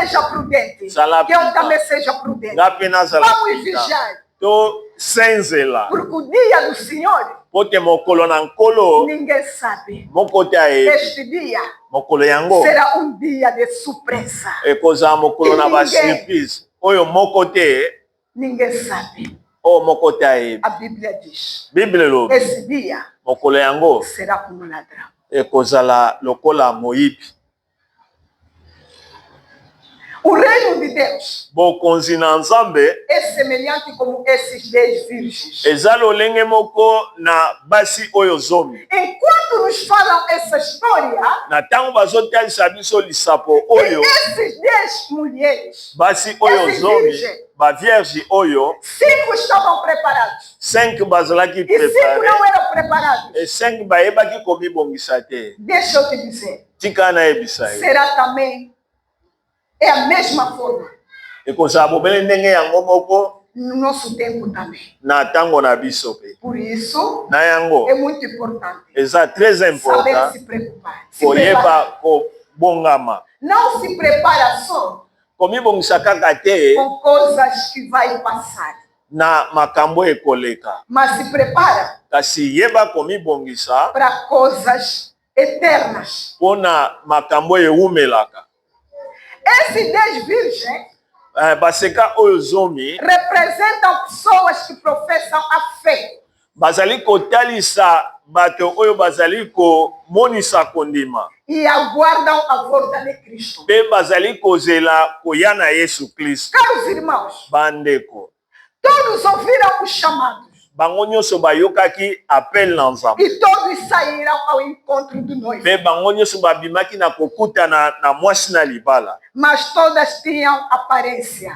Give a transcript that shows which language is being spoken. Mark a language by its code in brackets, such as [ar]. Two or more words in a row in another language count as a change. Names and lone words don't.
[pt] seja prudente. [ln] Zala [pt] Que eu prudente. também seja prudente. [ln] nga mpe nazala [pt] Vamos pita vigiar. [ln] tosenzela [pt] Porque o dia do Senhor, [ln] po te mokolo na nkolo [pt] ninguém sabe. [ln] moko te ayebi [pt] Este dia [ln] mokolo yango [pt] será um dia de surpresa. [ln] ekozala mokolo na [pt] Ninguém. [ln] basurprise oyo moko te [pt] Ninguém sabe. [ln] oyo moko te ayebi [pt] A Bíblia diz: [ln] bible elobi [pt] esse dia [ln] mokolo yango [pt] será como um ladrão. [ln] ekozala lokola moyibi. [pt] O reino de Deus [ln] bokonzi na nzambe [pt] é semelhante como esses 10 virgens. [ln] eza lolenge moko na basi oyo zomi [pt] Enquanto nos falam essa história, [ln] na ntango bazotalisa biso lisapo [pt] e [ln] oyo [pt] esses 10 mulheres, [ln] basi oyo Esi zomi [pt] virgem. [ln] bavierge oyo [pt] 5 estavam preparados [ln] 5 bazalaki [pt] e 5 [ln] prepare [pt] não eram preparados. [ln] e 5 bayebaki komibongisa te. [pt] Deixa eu te dizer, [ln] Tika nayebisa ye [pt] será também, é a mesma forma [ln] ekozala bobele ndenge yango moko [pt] no nosso tempo também. [ln] na ntango na biso pe [pt] Por isso, [ln] na yango [pt] é muito importante [ln] eza très [pt] saber [ln] important [pt] se preocupar. Se preparar. [ln] koyeba kobongama [pt] Não se prepara só [ln] komibongisa kaka te [pt] com coisas que vai passar, [ln] na makambo ekoleka [pt] mas se prepara [ln] kasi yeba komibongisa [pt] para coisas eternas. [ln] mpona makambo ewumelaka. [pt] Esses 10 virgens [ln] baseka oyo zomi [pt] representam pessoas que professam a fé. [ln] bazali kotalisa bato oyo bazali komonisa kondima [pt] E aguardam a volta de Cristo. [ln] mpe bazali kozela koya na Yesu Kristo. [pt] Caros irmãos, [ln] Bandeko [pt] todos ouviram os chamados [ln] bango nyonso bayokaki apel na nzambe [pt] e todos saíram ao encontro do noivo. [ln] mpe bango nyonso babimaki na kokutana na mwasi na libala [pt] Mas todas tinham aparência